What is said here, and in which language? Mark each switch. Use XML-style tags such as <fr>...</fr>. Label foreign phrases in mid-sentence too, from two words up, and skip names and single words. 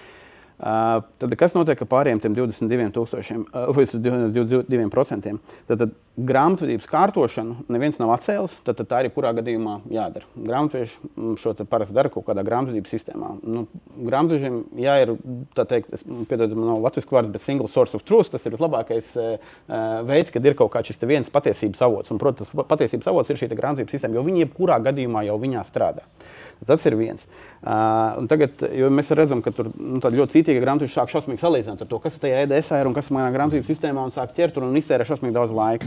<lv>Tad kas notiek ar pārējiem tiem 22%? Tad grāmatvedības kārtošanu neviens nav atcēlis, tad tā ir jebkurā gadījumā jādara. Grāmatveži šo parasti dara kaut kādā grāmatvedības sistēmā. Grāmatvežiem, ja ir, tā teikt, piedod, man nav latvisku vārds, bet</lv> <en>single source of truth,</en> <lv>tas ir vislabākais veids, kad ir kaut kāds šis viens patiesības avots. Un, protams, patiesības avots ir šī grāmatvedības sistēma, jo viņi jebkurā gadījumā jau viņā strādā. Tas ir viens. Un tagad, jo mēs redzam, ka tur ļoti cītīga grāmatveži sāk šausmīgi salīdzināt ar to, kas tajā EDS ir un kas manā grāmatvedības sistēmā un sāk ķert un iztērē šausmīgi daudz laika.</lv>